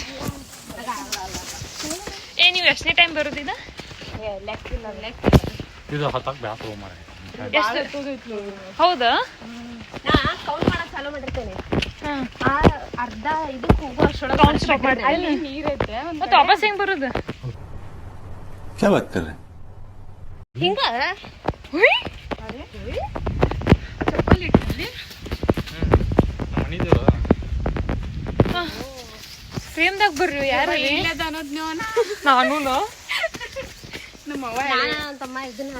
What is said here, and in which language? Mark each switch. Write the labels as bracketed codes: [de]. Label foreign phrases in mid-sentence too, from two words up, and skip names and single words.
[kn] ನೀವು ಎಷ್ಟನೇ ಟೈಮ್ ಬರೋದಿದ? ಇದು ಹತ್ತಕ್ಕೆ ಬ್ಯಾಸರ ಮಾರೆ. ಹೌದಾ? ನಾ ಕೌಂಟ್ ಮಾಡಕ್ ಚಾಲೂ ಮಾಡಿರ್ತೇನೆ. ಅರ್ಧ ಇದಕ್ಕೆ ಹೋಗೋ ಅಷ್ಟೊಳಗೆ ಕೌಂಟ್ ಸ್ಟಾಪ್ ಮಾಡ್ತೀನಿ. ನೀರೈತೆ ಮತ್ತೆ ವಾಪಸ್ ಹೆಂಗ್ ಬರೋದು? [hi] क्या बात कर रहे हैं? [kn] ಹಿಂಗ ಚಪ್ಪಲಿ ಇಟ್ಟಲ್ಲಿ ಫ್ರೇಮ್ದಾಗ ಬರ್ರಿ. ಯಾರು ನಾನು ತಮ್ಮ ಇದನ್ನ